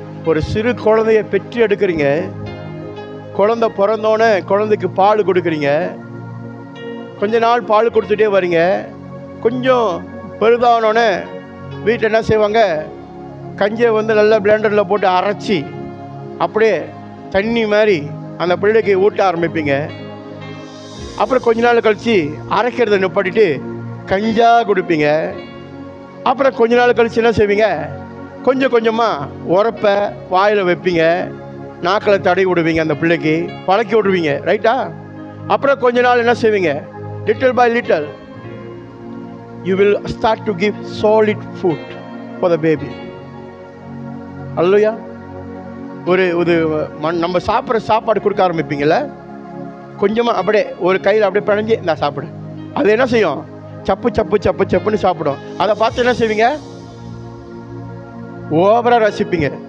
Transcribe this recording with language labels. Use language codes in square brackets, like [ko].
[ta] ஒரு சிறு குழந்தைய பெற்று எடுக்கிறீங்க, குழந்தை பிறந்தோடனே குழந்தைக்கு பால் கொடுக்குறீங்க, கொஞ்ச நாள் பால் கொடுத்துட்டே வரீங்க, கொஞ்சம் பெரிதானோடனே வீட்டில் என்ன செய்வாங்க, கஞ்சியை வந்து நல்லா பிளெண்டரில் போட்டு அரைச்சி அப்படியே தண்ணி மாதிரி அந்த பிள்ளைக்கு ஊட்ட ஆரம்பிப்பீங்க. அப்புறம் கொஞ்ச நாள் கழித்து அரைக்கிறத நிப்பாட்டிட்டு கஞ்சா கொடுப்பீங்க. அப்புறம் கொஞ்ச நாள் கழித்து என்ன செய்வீங்க, கொஞ்சம் கொஞ்சமாக உரப்ப வாயில் வைப்பீங்க, நாக்கில் தடவி விடுவீங்க, அந்த பிள்ளைக்கு பழக்கி விடுவீங்க. ரைட்டா? அப்புறம் கொஞ்ச நாள் என்ன செய்வீங்க, [en] Little by little you will start to give solid food for the baby. [ta] அல்லேலூயா. ஒரு நம்ம சாப்பிட்ற சாப்பாடு கொடுக்க ஆரம்பிப்பீங்கள்ல, கொஞ்சமாக அப்படியே ஒரு கையில் அப்படியே பிணைஞ்சி இந்த சாப்பிடு, அது என்ன செய்யும், சப்பு சப்பு சப்பு சப்புன்னு சாப்பிடும். அதை பார்த்து என்ன செய்வீங்க, ஓவரா ரசிப்பீங்க.